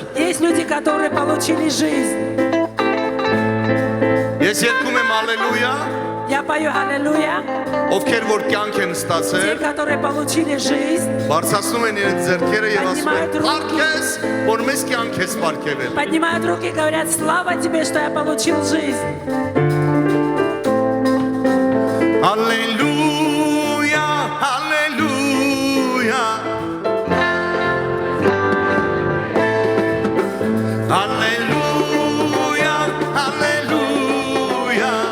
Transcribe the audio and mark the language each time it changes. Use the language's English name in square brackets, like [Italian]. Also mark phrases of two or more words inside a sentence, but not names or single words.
[Russian] Есть люди, которые получили жизнь. [Armenian] ես երգում եմ ալելույա, [Russian] Я пою «Аллилуйя». [Armenian] ովքեր որ կյանք են [Russian] Те, [Armenian] ստացել, [Russian] которые получили жизнь, [Armenian] բարձրացնում են իրենց ձեռքերը եւ ասում են, «Արքես, որ մեզ կյանք ես պարգևել»։ [Russian] поднимают руки и говорят: слава тебе, что я получил жизнь. [Armenian] Ալելույա, ալելույա, ալելույա, ալելույա,